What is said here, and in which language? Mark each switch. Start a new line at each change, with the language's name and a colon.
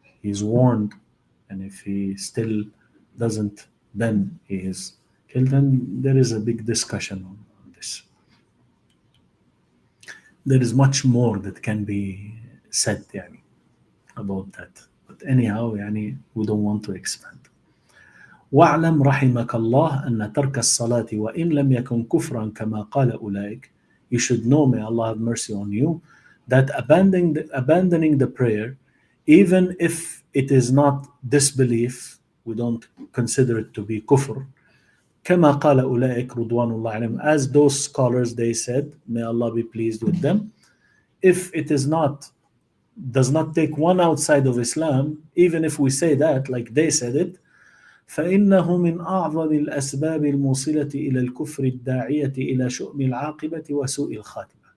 English: He is warned, and if he still doesn't, then he is killed. And there is a big discussion on this. There is much more that can be said about that. But anyhow, we don't want to expand.
Arabic: واعلم رحمك الله أن ترك الصلاة وإن لم يكن كفرا كما قال أولئك.
English: You should know, may Allah have mercy on you, that abandoning the prayer, even if it is not disbelief, we don't consider it to be kufr.
Arabic: كما قال أولئك رضوان الله عليهم,
English: as those scholars, they said, may Allah be pleased with them, if it is not, does not take one outside of Islam, even if we say that like they said it,
Arabic: فإنه من أعظم الأسباب الموصلة إلى الكفر الداعية إلى شؤم العاقبة وسوء الخاتمة.